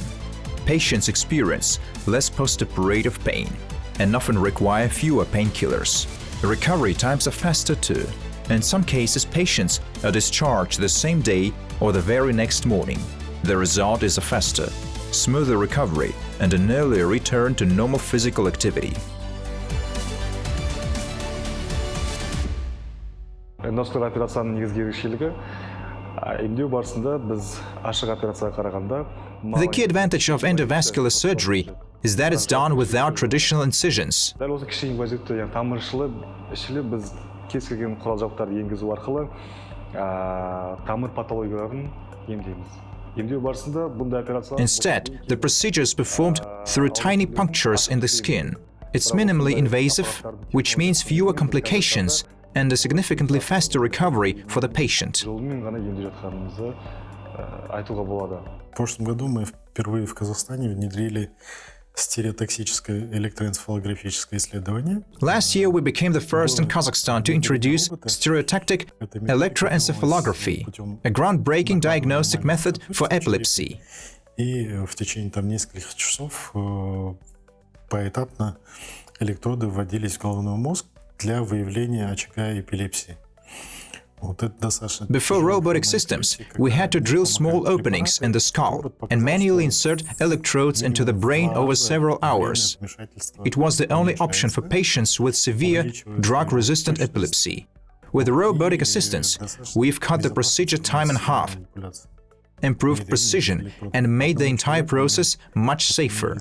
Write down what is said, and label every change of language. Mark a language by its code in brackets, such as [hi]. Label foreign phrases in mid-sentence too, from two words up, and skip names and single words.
[en] Patients experience less post-operative pain and often require fewer painkillers. Recovery times are faster too. In some cases, patients are discharged the same day or the very next morning. The result is a faster, smoother recovery and an earlier return to normal physical activity. [kk] Эндоскоп операцияның негізгі ерекшелігі емдеу барысында біз ашық операцияға қарағанда [en] The key advantage of endovascular surgery is that it's done without traditional incisions. [kk] Дәл осы кіші инвазивті, яғни тамыр ішілі біз кез келген құрал-жабдықтарды енгізу арқылы тамыр патологияларын емдейміз. Емдеу барысында бұндай операция [en] Instead, the procedure is performed through tiny punctures in the skin. It's minimally invasive, which means fewer complications and a significantly faster recovery for the patient. [kk] жолымен ғана емдеп жатқанымызды айтуға болады. [ru] В прошлом году мы впервые в Казахстане внедрили стереотоксическое электроэнцефалографическое исследование. [en] Last year, we became the first in Kazakhstan to introduce stereotactic electroencephalography, a groundbreaking diagnostic method for epilepsy. [ru] И в течение нескольких часов поэтапно электроды вводились в головной мозг для выявления очага эпилепсии. [en] Before robotic systems, we had to drill small openings in the skull and manually insert electrodes into the brain over several hours. It was the only option for patients with severe drug-resistant epilepsy. With robotic assistance, we've cut the procedure time in half, improved precision, and made the entire process much safer.